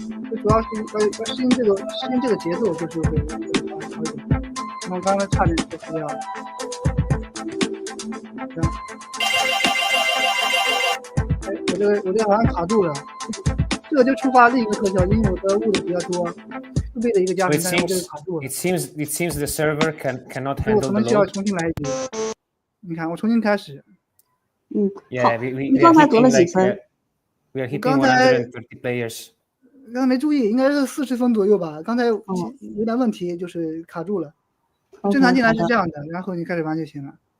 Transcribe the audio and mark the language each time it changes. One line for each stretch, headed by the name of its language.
Chinese: 就主要是要适应这个节奏，就是会好一点。然后刚才差点就是要。我这好像卡住了，这个就触发另一个特效，因为我的物的比较多，4倍的一个加成，但是我这个卡住了。
English: It seems the server cannot handle the load.
Chinese: 我可能需要重新来一局。你看，我重新开始。 Yeah, 你刚才得了几分？
English: We are hitting 130 players.
Chinese: 刚才没注意，应该是40分左右吧。刚才有点问题，就是卡住了。正常进来是这样的，然后你开始玩就行了。